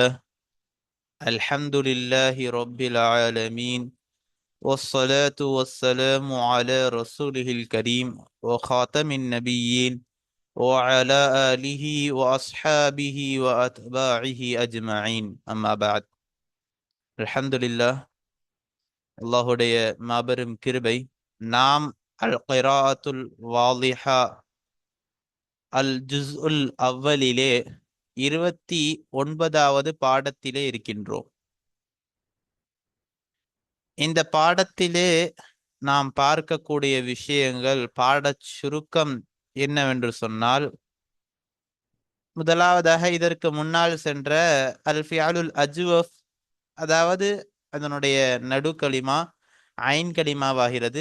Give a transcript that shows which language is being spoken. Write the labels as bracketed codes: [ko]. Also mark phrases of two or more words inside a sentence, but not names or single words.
[ar] الحمد لله رب العالمين، والصلاة والسلام على رسوله الكريم وخاتم النبيين وعلى آله وأصحابه وأتباعه أجمعين. أما بعد. الحمد لله. [ta] அல்லாஹுடைய மாபெரும் கிருபை. நாம் அல் கிராஅத்துல் வாலிஹா அல் ஜுஸ் உல் அவ்வலிலே 29வது பாடத்திலே இருக்கின்றோம். இந்த பாடத்திலே நாம் பார்க்கக்கூடிய விஷயங்கள், பாடச் சுருக்கம் என்னவென்று சொன்னால், முதலாவதாக இதற்கு முன்னால் சென்ற [ar] الأفعال الأجوف, [ta] அதாவது அதனுடைய நடுக்களிமா ஐன் கலிமாவாகிறது.